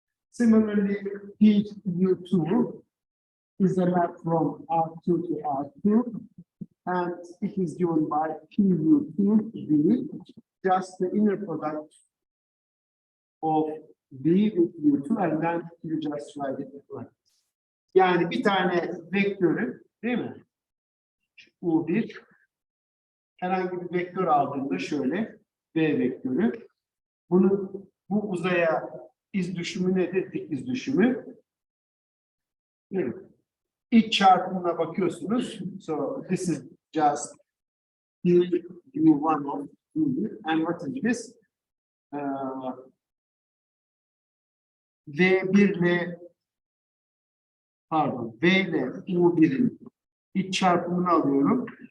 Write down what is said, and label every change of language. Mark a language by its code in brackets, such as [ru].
[en] Similarly, PU2 is a map from R2 to R2, and it is given by PU2 V, just the inner product of V with U2, and then you just write it like this. [tr] Yani bir tane vektörü, değil mi? U1 herhangi bir vektör aldığında şöyle V vektörü. Bu uzaya iz düşümü nedir? Dik iz düşümü. Evet. İç çarpımına bakıyorsunuz. [en] So this is just U1 of U1 and what is this? [tr] V1 ile pardon V ile U1'in iç çarpımını alıyorum.